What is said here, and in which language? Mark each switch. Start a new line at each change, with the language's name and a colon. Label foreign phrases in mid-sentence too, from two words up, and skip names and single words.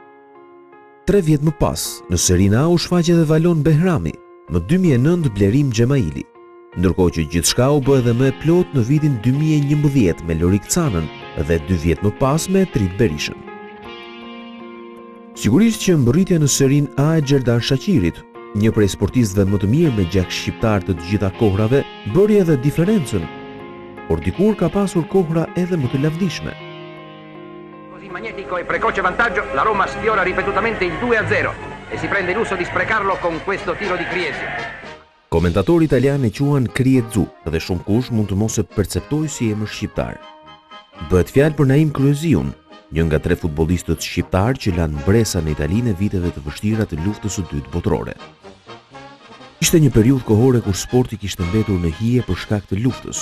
Albanian: 3 vjet më pas, në serinë A u shfaqe edhe Valon Behrami, më 2009 Blerim Xhemaili, ndërkohë që gjithçka u bë edhe më e plot në vitin 2011 me Lorik Canën dhe 2 vjet më pas me Trit Berishën. Sigurisht që mbërritja në serinë A e Xherdan Shaqirit, një prej sportistëve më të mirë me gjak shqiptar të gjitha kohrave, bëri edhe diferencën, por dikur ka pasur kohra edhe më të lavdishme.
Italian: Così magnetico e precoce vantaggio, la Roma sfiora ripetutamente il 2-0 e si prende il lusso di sprecarlo con questo tiro di Kriesi.
Albanian: Komentatori italianë e quajnë Kriezzu dhe shumë kush mund të mos e perceptojë si emër shqiptar. Bëhet fjalë për Naim Kryeziun, një nga 3 futbollistët shqiptar që lanë mbresa në Italinë në viteve të vështira të luftës së dytë botërore. Ishte një periudhë kohore kur sporti kishte mbetur në hije për shkak të luftës.